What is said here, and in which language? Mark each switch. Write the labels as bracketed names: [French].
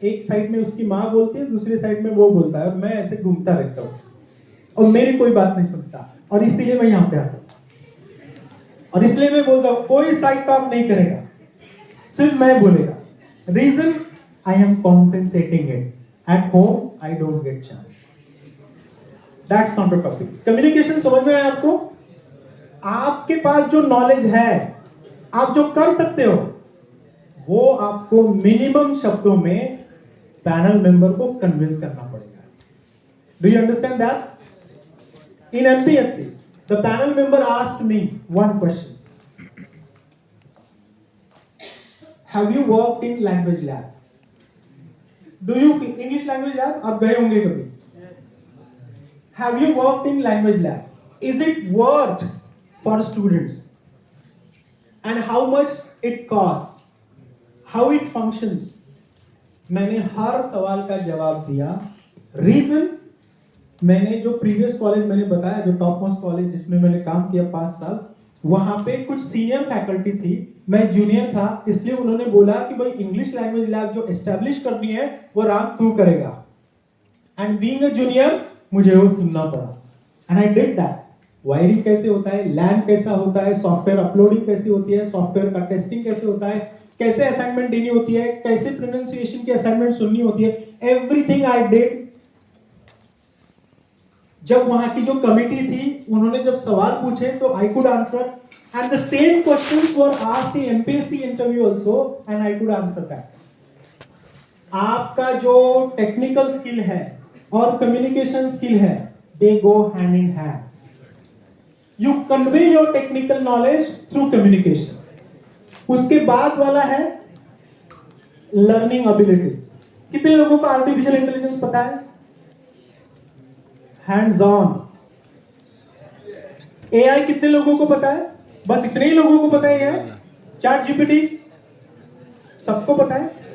[Hindi] एक साइड में उसकी माँ बोलती है, दूसरी साइड में वो बोलता है, और मैं ऐसे घूमता रहता हूँ और मेरी कोई बात नहीं सुनता। और इसीलिए मैं यहाँ पे आता हूँ, और इसलिए मैं बोलता हूँ कोई साइड टॉक नहीं करेगा, सिर्फ मैं बोलेगा। [English] Reason, I am compensating it. At home I don't get chance. That's not a topic. [Hindi] Communication समझ में आया आपको? आपके पास जो नॉलेज है, आप जो कर सकते हो, वो आपको मिनिमम शब्दों में पैनल मेंबर को कन्विंस करना पड़ेगा। [English] Do you understand that? In MPSC, the panel member asked me one question. Have you worked in language lab? Do you English language lab? [Hindi] आप गए होंगे कभी? [English] Have you worked in language lab? Is it worth for students? And how much it costs? How it functions? [Hindi] मैंने हर सवाल का जवाब दिया। Reason, मैंने जो प्रीवियस कॉलेज मैंने बताया, जो टॉप मोस्ट कॉलेज जिसमें मैंने काम किया 5 साल, वहां पे कुछ सीनियर फैकल्टी थी, मैं जूनियर था, इसलिए उन्होंने बोला कि भाई इंग्लिश लैंग्वेज लैब जो एस्टेब्लिश करनी है वो राम तू करेगा। [English] and being a junior [Hindi] मुझे वो सुनना पड़ा, [English] And I did that. [Hindi] Wiring कैसे होता है, लैन कैसा होता है, सॉफ्टवेयर अपलोडिंग कैसी होती है, सॉफ्टवेयर का टेस्टिंग कैसे होता है, कैसे असाइनमेंट देनी होती है, कैसे प्रोनाउंसिएशन की असाइनमेंट सुननी होती है, [English] Everything I did. [Hindi] जब वहां की जो कमिटी थी, उन्होंने जब सवाल पूछे तो [English] I could answer, and the same questions were asked in MPSC interview also, and I could answer that. [Hindi] आपका जो टेक्निकल स्किल है और कम्युनिकेशन स्किल है, [English] they go hand in hand. You convey your technical knowledge through communication. [Hindi] उसके बाद वाला है learning ability. कितने लोगों को आर्टिफिशियल इंटेलिजेंस पता है? [English] Hands on. [Hindi] AI कितने लोगों को पता है? बस इतने ही लोगों को पता है। चैट जीपीटी सबको पता है।